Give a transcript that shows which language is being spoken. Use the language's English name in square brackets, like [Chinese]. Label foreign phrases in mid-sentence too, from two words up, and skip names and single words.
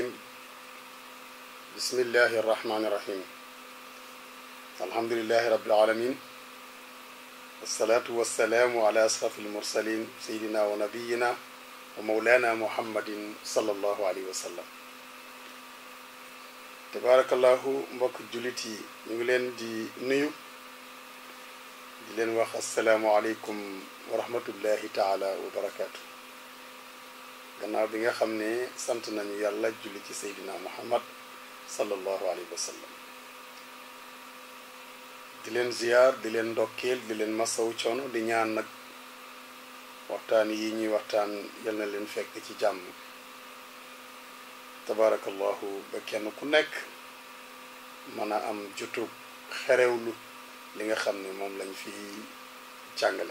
[Arabic] بسم الله الرحمن الرحيم. الحمد لله رب العالمين، والصلاة والسلام على أشرف المرسلين سيدنا ونبينا ومولانا محمد صلى الله عليه وسلم. تبارك الله. [Wolof] mbokk jullit yi ñu ngi leen di nuyu di leen wax [Arabic] السلام عليكم ورحمة الله تعالى وبركاته. [Wolof] gannaaw bi nga xam ne sant nañu yàlla julli ci seydina muhammad [Arabic] صلى الله عليه وسلم, [Wolof] di leen ziyaar, di leen ndokkeel, di leen masawu coono, di ñaan nag waxtaan yi ñuy waxtaan yal na leen fekk ci jàmm tabaarakallahu, ba kenn ku nekk mën a am jutub xerewlu li nga xam ne moom lañ fi jàngale.